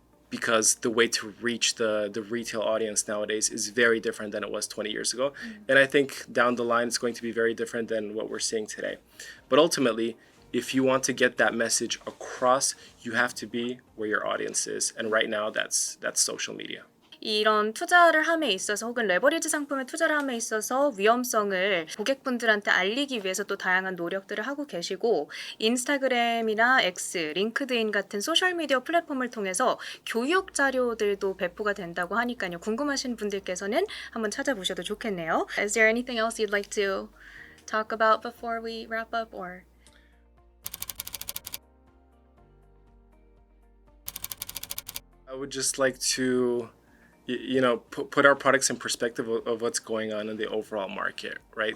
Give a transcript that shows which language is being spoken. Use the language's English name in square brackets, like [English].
[English] Because the way to reach the retail audience nowadays is very different than it was 20 years ago. And I think down the line, it's going to be very different than what we're seeing today. But ultimately, if you want to get that message across, you have to be where your audience is. And right now, that's social media. [Korean] 이런 투자를 함에 있어서 혹은 레버리지 상품에 투자를 함에 있어서 위험성을 고객분들한테 알리기 위해서 또 다양한 노력들을 하고 계시고 인스타그램이나 X, 링크드인 같은 소셜미디어 플랫폼을 통해서 교육 자료들도 배포가 된다고 하니까요. 궁금하신 분들께서는 한번 찾아보셔도 좋겠네요. [English] Is there anything else you'd like to talk about before we wrap up or? I would just like to put our products in perspective of what's going on in the overall market, right?